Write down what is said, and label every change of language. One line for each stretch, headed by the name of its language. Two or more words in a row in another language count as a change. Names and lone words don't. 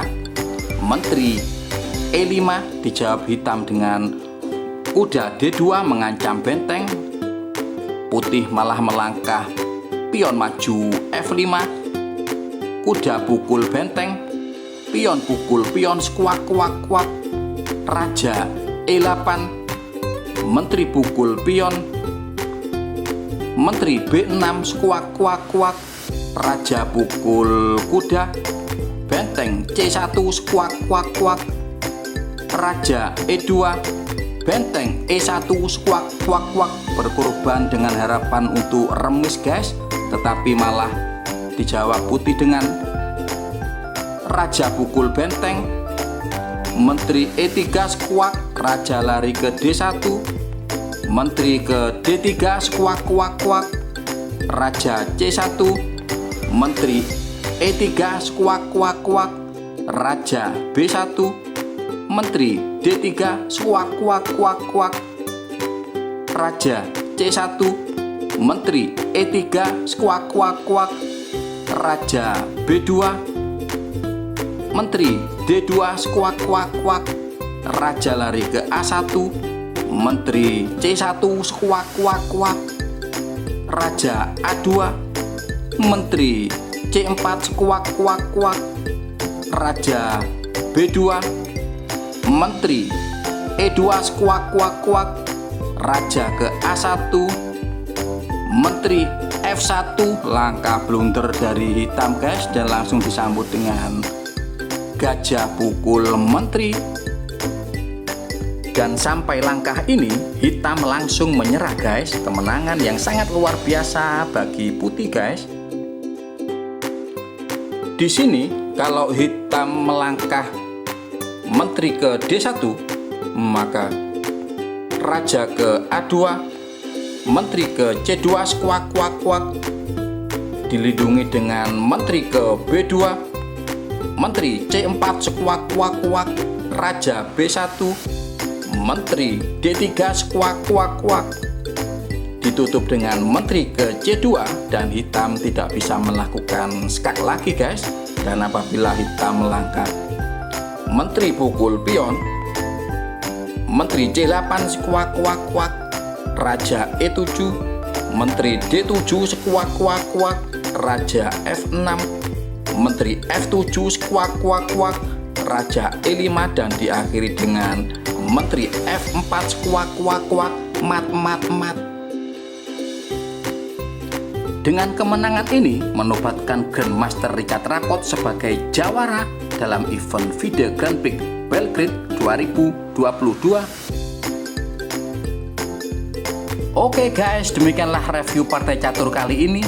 Indonesian: Menteri E5 dijawab hitam dengan kuda D2 mengancam benteng. Putih malah melangkah pion maju F5, kuda pukul benteng, pion pukul pion skuak kuak kuak, raja E8, menteri pukul pion, menteri B6 skuak kuak kuak, raja pukul kuda, benteng C1 skuak kuak kuak, raja E2, benteng E1 skuak kuak kuak. Berkorban dengan harapan untuk remis guys, tetapi malah dijawab putih dengan raja pukul benteng, menteri E3 skuak, raja lari ke D1, menteri ke D3 skuak kuak kuak, raja C1, menteri E3 skuak kuak kuak, raja B1, menteri D3 skuak kuak kuak kuak, raja C1, menteri E3 skuak kuak kuak, raja B2, menteri D2 skuak kuak kuak, raja lari ke A1, menteri C1 skuak kuak kuak, raja A2, menteri C4 skuak kuak kuak, raja B2, menteri E2 skuak kuak kuak, raja ke A1, menteri F1. Langkah blunder dari hitam guys, dan langsung disambut dengan gajah pukul menteri. Dan sampai langkah ini hitam langsung menyerah guys. Kemenangan yang sangat luar biasa bagi putih guys. Di sini kalau hitam melangkah menteri ke D1, maka raja ke A2, menteri ke C2 skuak kuak kuak, dilindungi dengan menteri ke B2, menteri C4 skuak kuak kuak, raja B1, menteri D3 skuak kuak kuak, ditutup dengan menteri ke C2, dan hitam tidak bisa melakukan skak lagi guys. Dan apabila hitam melangkah menteri pukul pion, menteri C8 skuak kuak kuak, raja E7, menteri D7 skuak kuak kuak, raja F6, menteri F7 skuak kuak kuak, raja E5, dan diakhiri dengan menteri F4 skuak kuak kuak, mat mat mat. Dengan kemenangan ini menobatkan Grandmaster Richard Rapport sebagai jawara dalam event FIDE Grand Prix Belgrade 2022. Oke guys, demikianlah review partai catur kali ini.